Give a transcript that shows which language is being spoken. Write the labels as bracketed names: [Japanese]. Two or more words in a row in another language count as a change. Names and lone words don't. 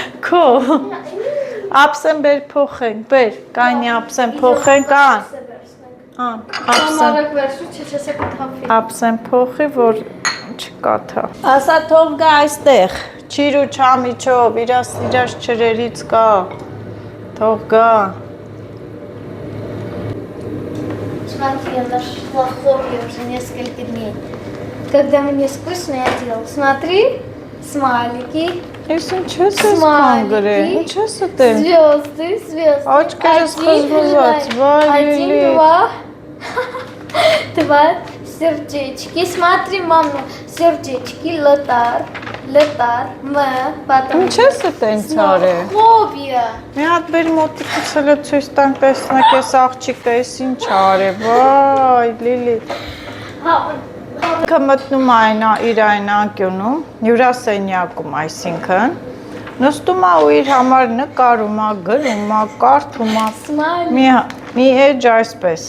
[Armenian] Քո ապսեն բեր փոխենք, բեր, կայնի ապսեն փոխենք, ապսեն։ Համարակ վերջու չես կթափի։ Ապսեն փոխի, որ չկաթա։ Ասա թող գա այստեղ, չիր ու չամիչով, իրաց չրերից կա, թող гա։ [Russian] Смотри, я нашла хобби уже несколько дней. Когда мне скучно, я делала. Смотри, смайлики. Смайлики. Звезды. [Armenian] Очкерս խզվզած, [Russian] Один, два сердечки. Смотри, мама, сердечки, лотар, потом... [Armenian] Ինչ ես տենց արել։ [Russian] Хобби. [Armenian] Մի հատ բեր մոտիկից հələ ցույց տանք տեսնեք այս աղջիկը էս ինչ արել։ Վայ, Լիլի։ Կմտնում իր այն անկյունում, հյուրասենյակում, այսինքն նստում է ու իր համար նկարում է, գրում է, կարդում է։ Մի էջ այսպես։